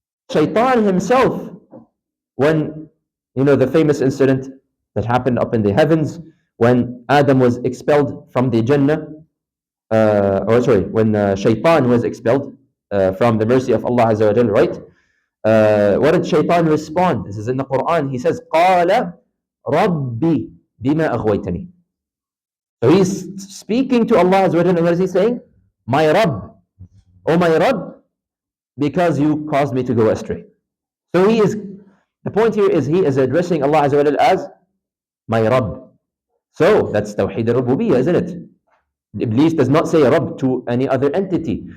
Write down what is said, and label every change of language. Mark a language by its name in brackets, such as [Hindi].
[English] Shaitan himself, when the famous incident that happened up in the heavens, when Adam was expelled from the Jannah, when Shaitan was expelled from the mercy of Allah Azza wa Jal, right? What did Shaitan respond? This is in the Quran. He says, [Arabic] قَالَ رَبِّي بِمَا أَغْوَيْتَنِي. [English] So he's speaking to Allah Azza wa Jal, and what is he saying? My Rabb, oh my Rabb, because you caused me to go astray. So the point here is he is addressing Allah Azza wa Jal as my Rabb. So that's Tawheed al-Rububiyyah, isn't it? Iblis does not say Rabb to any other entity.